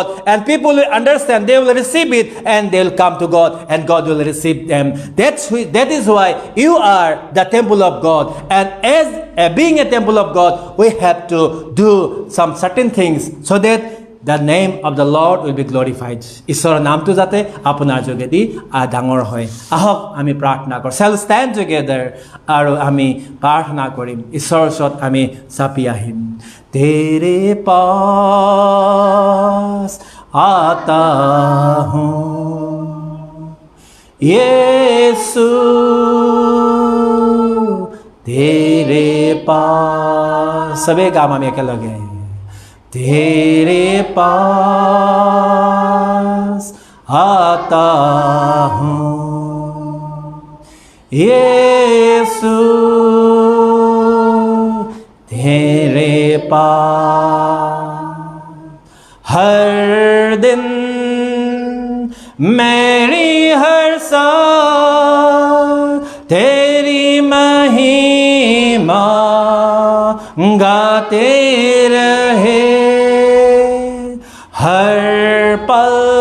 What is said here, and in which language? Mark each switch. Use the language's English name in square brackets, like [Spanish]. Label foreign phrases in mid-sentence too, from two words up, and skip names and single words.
[English] And people will understand. They will receive it. And they will come to God. And God will receive them. That is why you are the temple of God. And as being a temple of God, we have to do some certain things so that the name of the Lord will be glorified. [Assamese] ঈশ্বৰৰ নামটো যাতে আপোনাৰ যোগেদি ডাঙৰ হয় আহক আমি প্ৰাৰ্থনা কৰোঁ [English] shall stand together [Assamese] আৰু আমি প্ৰাৰ্থনা কৰিম ঈশ্বৰৰ ওচৰত আমি চাপি আহিম तेरे [Hindi] पास आता हूँ यीशु तेरे पास सबै गाम [Assamese] আমি একেলগে [Hindi] तेरे पास आता हूँ यीशु तेरे पास हर दिन मेरी हर सांस तेरी महिमा गाते रहे हर पल